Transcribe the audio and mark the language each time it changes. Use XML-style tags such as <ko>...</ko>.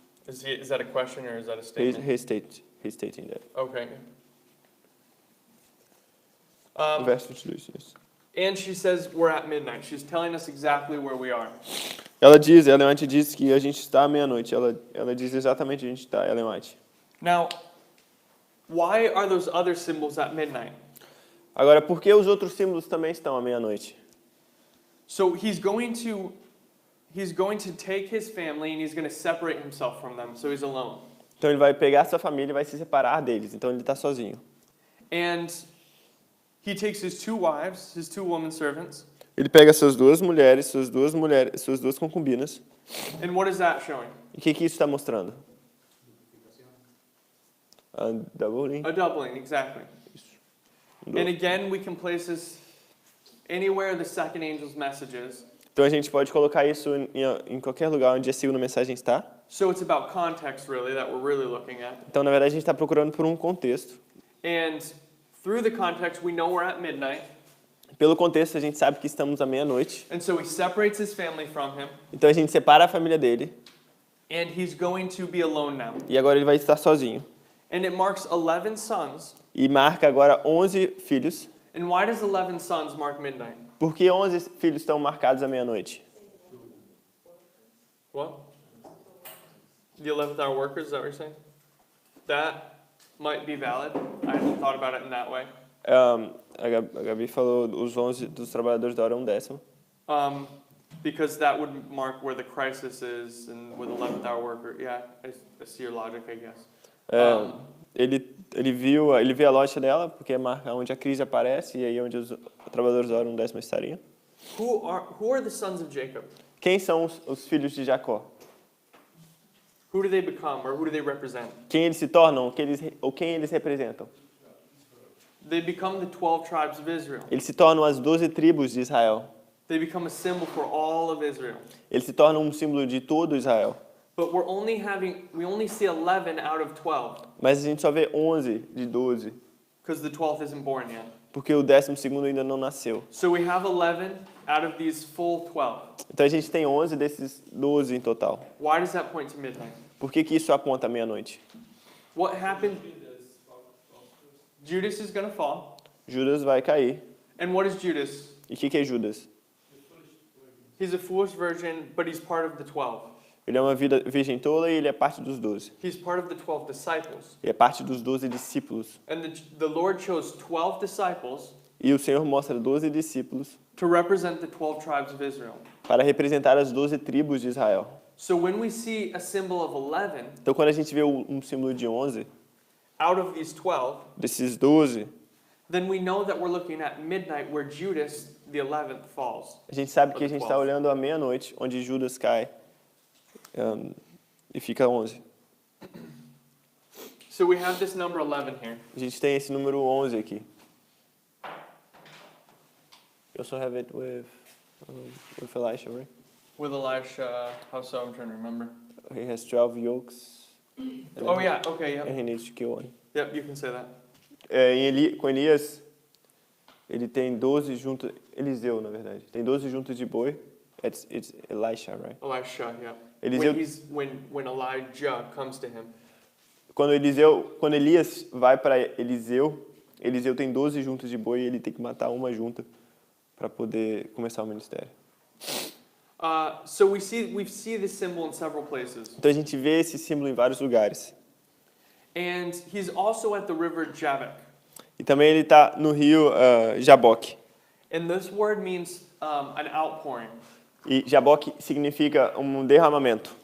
<en>Is that a question or is that a statement? He's stating that. Okay. Verse 22, yes. And she says we're at midnight. She's telling us exactly where we are.</en> <pt>Ela White diz que a gente está à meia-noite. Ela diz exatamente onde a gente está, Ellen White.</pt> <en>Now, why are those other symbols at midnight?</en> <pt>Agora, por que os outros símbolos também estão à meia-noite?</pt> <en>So he's going to take his family and he's going to separate himself from them, so he's alone.</en> <pt>Então ele vai pegar sua família e vai se separar deles. Então ele está sozinho.</pt> <en>And he takes his two wives, his two woman servants.</en> <pt>Ele pega suas duas concubinas.</pt> <en>And what is that showing?</en> <pt>E o que isso está mostrando?</pt> <en>A doubling. A doubling, exactly. And again, we can place this anywhere the second angel's message is.</en> <pt>Então a gente pode colocar isso em qualquer lugar onde a segunda mensagem está.</pt> <en>So it's about context, really, that we're really looking at.</en> <pt>Então, na verdade, a gente está procurando por um contexto.</pt> <en>And through the context, we know we're at midnight.</en> <pt>Pelo contexto, a gente sabe que estamos à meia-noite.</pt> <en>And so he separates his family from him.</en> <pt>Então a gente separa a família dele.</pt> <en>And he's going to be alone now.</en> <pt>E agora ele vai estar sozinho.</pt> <en>And it marks 11 sons.</en> <pt>E marca agora 11 filhos.</pt> <en>And why does 11 sons mark midnight?</en> <pt>Por que 11 filhos estão marcados à meia-noite?</pt> <en>What? The 11th hour workers, is that what you're saying? That might be valid. I hadn't thought about it in that way.</en> <pt>A Gabi falou os 11 dos trabalhadores da hora 1/10.</pt> <en>Because that would mark where the crisis is and with 11th hour worker. Yeah, I see your logic, I guess.</en> <pt>Ele vê a lógica dela, porque marca onde a crise aparece e aí onde os trabalhadores da hora 1/10 estariam.</pt> <en>Who are the sons of Jacob?</en> <pt>Quem são os filhos de Jacó?</pt> <en>Who do they become, or who do they represent?</en> <pt>Quem eles se tornam? Ou quem eles representam?</pt> <en>They become the 12 tribes of Israel.</en> <pt>Eles se tornam as 12 tribos de Israel.</pt> <en>They become a symbol for all of Israel.</en> <pt>Eles se tornam um símbolo de todo Israel.</pt> <en>But we only see 11 out of 12,</en> <pt>Mas a gente só vê 11 de 12,</pt> <en>because the 12th isn't born yet.</en> <pt>porque o 12º ainda não nasceu.</pt> <en>So we have 11 out of these full 12.</en> <pt>Então a gente tem 11 desses 12 em total.</pt> <en>Why does that point to midnight?</en> <pt>Por que isso aponta à meia-noite?</pt> <en>What happened? Judas is going to fall.</en> <pt>Judas vai cair.</pt> <en>And what is Judas?</en> <pt>E o que é Judas?</pt> <en>He's a foolish virgin, but he's part of the 12.</en> <pt>Ele é uma virgem tola e ele é parte dos 12.</pt> <en>He's part of the 12 disciples.</en> <pt>Ele é parte dos 12 discípulos.</pt> <en>And the Lord chose 12 disciples</en> <pt>E o Senhor mostra 12 discípulos</pt> <en>to represent the 12 tribes of Israel.</en> <pt>para representar as 12 tribos de Israel.</pt> <en>So when we see a symbol of 11</en> <pt>Então quando a gente vê um símbolo de 11,</pt> <en>out of these 12,</en> <pt>desses 12,</pt> <en>then we know that we're looking at midnight where Judas, the 11th, falls.</en> <pt>a gente sabe que a gente está olhando à meia-noite, onde Judas cai e fica 11.</pt> <en>So we have this number 11 here.</en> <pt>A gente tem esse número 11 aqui.</pt> <en>You also have it with Elisha, right? With Elisha, how so? I'm trying to remember. He has 12 yokes. Oh yeah, okay, And yep. he needs to kill one. Yep, you can say that.</en> <pt>Com Elias, ele tem 12 juntas... Eliseu, na verdade. Tem 12 juntas de boi.</pt> <en>It's Elisha, right? Elisha, yeah.</en> <pt>Eliseu,</pt> <en>When Elijah comes to him.</en> <pt>quando Elias vai para Eliseu tem 12 juntas de boi e ele tem que matar uma junta para poder começar o ministério.</pt> <en>So we see this symbol in several places.</en> <pt>Então a gente vê esse símbolo em vários lugares.</pt> <en>And he's also at the river Jabbok.</en> <pt>E também ele está no rio Jaboque.</pt> <en>And this word means an outpouring</en> <pt>E Jaboque significa um derramamento.</pt>